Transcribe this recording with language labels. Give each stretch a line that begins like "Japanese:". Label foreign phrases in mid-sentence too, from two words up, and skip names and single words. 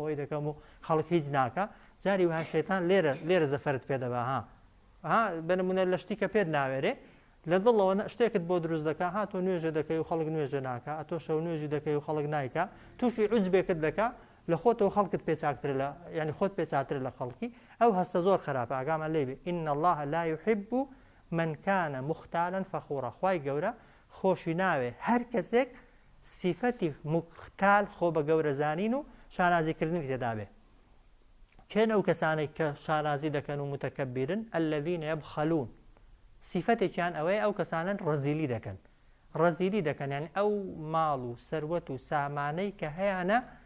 Central Kurdish: ئەوەی دەکەم و خەڵک هیچ ناکە جاری وها شەیتان لێرە زەفەرت پێدەبا ها بەنمونە لە شتی کە پێت ناوێرێ لە دڵەوە شتێکت بۆ دروست دەکا ها تۆ نوێژە دەکەی و خەڵک نوێژە ناکە ئەتۆ شەو نوێژی دەکەی و خەڵک نایکە تووشی عوجبێکت دەکا لە خۆتەوە خەڵکت پێچاکتر لە یعنی خۆت پێچاتر لە خەڵکی ئەو هەستە زۆر خراپە ئاگامان لێ بێ
Arabic: ئین الله لا يحب من كان مختالا فخورا
Central Kurdish: خوای گەورە خۆشی ناوێ هەر کەسێک سیفەتی مختال خۆ بە گەورەزانین و شانازیکردنی تێدا بێ کێن ئەو کەسانێک کە شانازی دەکەن و متەکەبیرن
Arabic: الذين يبخلون
Central Kurdish: سیفەتێکیان ئەوەیە ئەو کەسانن ڕەزیلی دەکەن یعنی ئەو ماڵ و سەروەت و سامانەی کە هەیەە